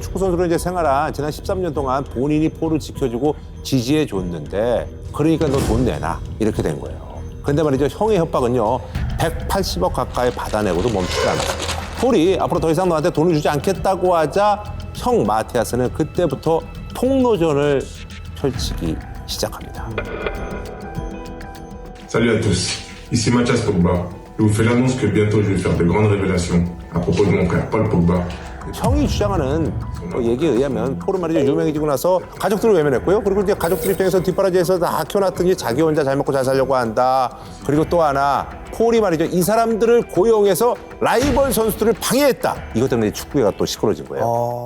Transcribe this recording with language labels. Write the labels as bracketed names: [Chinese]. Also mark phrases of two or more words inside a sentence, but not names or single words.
[Korean] 축구선수로 이제 생활한 지난 13년 동안 본인이 폴을 지켜주고 지지해줬는데 그러니까 너 돈 내놔. 이렇게 된 거예요. 근데 말이죠. 형의 협박은요. 180억 가까이 받아내고도 멈추지 않았습니다. 폴이 앞으로 더 이상 너한테 돈을 주지 않겠다고 하자 형 마티아스는 그때부터 폭로전을 펼치기 시작합니다. [French] Salut à tous, ici Mathias Pogba. Je vous fais l'annonce que bientôt je vais faire de grandes révélations à propos de mon frère Paul Pogba. [Korean] 형이 주장하는 얘기에 의하면 폴은 말이죠. 유명해지고 나서 가족들을 외면했고요. 그리고 이제 가족들 입장에서 뒷바라지에서 다 키워놨더니 자기 혼자 잘 먹고 잘 살려고 한다. 그리고 또 하나 폴이 말이죠. 이 사람들을 고용해서 라이벌 선수들을 방해했다. 이것 때문에 축구가 또 시끄러진 거예요.